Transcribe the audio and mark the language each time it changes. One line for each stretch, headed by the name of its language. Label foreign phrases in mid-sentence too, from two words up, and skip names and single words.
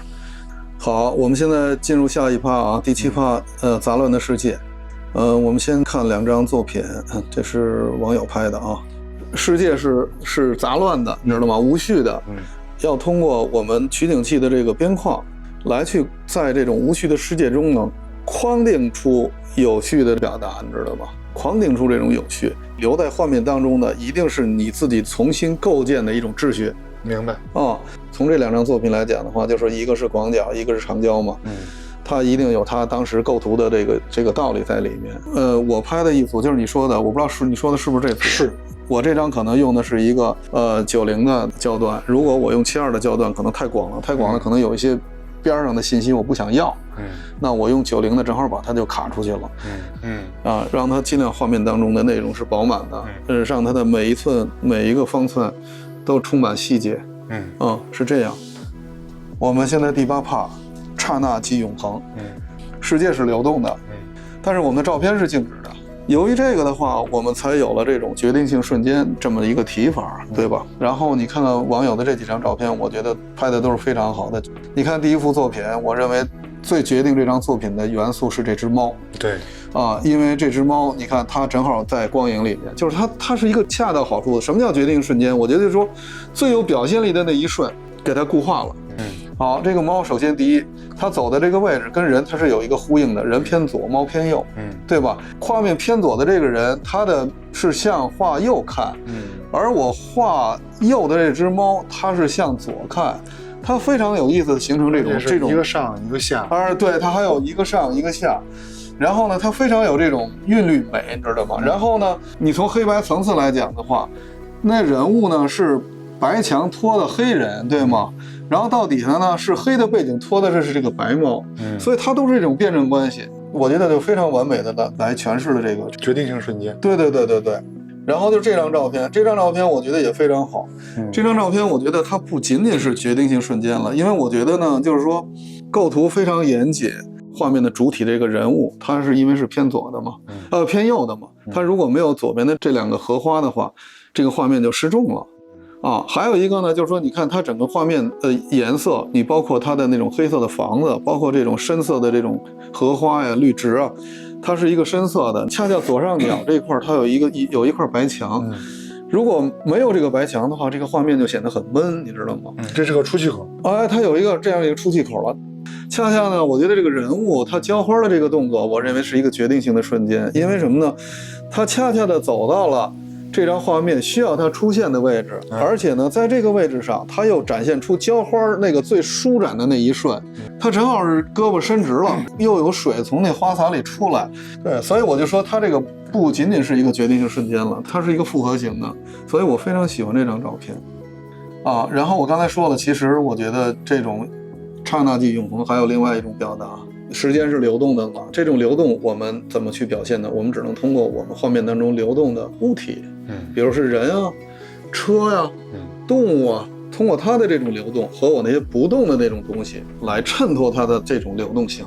Chinese: 好，我們現在進入下一趴啊，第7趴，雜亂的世界。我們先看2張作品，這是網友拍的啊。世界是雜亂的，你知道嗎？無序的。要通過我們取景器的這個邊框來去在這種無序的世界中呢，框定出有序的表達，你知道吧？框定出這種有序，留在畫面当中的一定是你自己重新構建的一种秩序。明白啊？从这2张作品来講的話，就說一個是廣角，一個是長焦嘛。它一定有它當時構圖的這個道理在裡面。我拍的一組就是你說的，我不知道你說的是不是這組？是。我這張可能用的是一個90的焦段，如果我用72的焦段可能太廣了，可能有一些邊上的信息我不想要。那我用90的正好把它就卡出去了。讓它盡量畫面當中的內容是飽滿的，讓它的每一寸每一個方寸都充滿細節。是這樣。我們現在第8趴，剎那即永恆。世界是流動的，但是我們的照片是靜止的。由於這個的話，我們才有了這種決定性瞬間這麼一個提法，對吧？然後你看看網友的這幾張照片，我覺得拍的都是非常好的。你看第一幅作品，我認為最決定這張作品的元素是這隻貓。對啊，因為這隻貓，你看它正好在光影裡面，就是它是一個恰到好處的。什麼叫決定瞬間？我覺得就是說最有表現力的那一瞬，給它固化了。好，這個貓首先第一，它走的這個位置跟人它是有一個呼應的，人偏左，貓偏右，對吧？畫面偏左的這個人，他的是向畫右看，而我畫右的這隻貓，它是向左看，它非常有意思的形成這種一個上一個下，对，它還有一個上一個下。然後呢，它非常有這種韻律美，你知道嗎？然後呢，你從黑白層次來講的話，那人物呢是白牆托的黑人，對嗎？然後到底下呢是黑的背景托的是這個白貓，所以它都是這種辯證關係，我覺得就非常完美的來詮釋了這個決定性瞬間。對。然後就這張照片，我覺得也非常好。這張照片我覺得它不僅僅是決定性瞬間了，因為我覺得呢，就是說構圖非常嚴謹，畫面的主體這個人物，它是因為是偏左的嘛，偏右的嘛，它如果沒有左邊的這2個荷花的話，這個畫面就失重了。還有一個呢，就是說，你看它整個畫面的顏色，你包括它的那種黑色的房子，包括這種深色的這種荷花呀、綠植啊，它是一個深色的。恰恰左上角這一塊，它有一塊白牆，如果沒有這個白牆的話，這個畫面就顯得很悶，你知道嗎？這是個出氣口。它有這樣一個出氣口了。恰恰呢，我覺得這個人物他澆花的這個動作，我認為是一個決定性的瞬間，因為什麼呢？他恰恰的走到了這張畫面需要它出現的位置，而且呢，在這個位置上，它又展現出澆花那個最舒展的那一瞬，它正好是胳膊伸直了，又有水從那花灑裡出來。對，所以我就說它這個不僅僅是一個決定性瞬間了，它是一個複合型的，所以我非常喜歡這張照片。然後我剛才說了，其實我覺得這種剎那即永恆還有另外一種表達。時間是流動的嘛，這種流動我們怎麼去表現呢？我們只能通過我們畫面當中流動的物體，比如是人啊、車呀、動物啊，通過它的這種流動和我那些不動的那種東西來襯托它的這種流動性。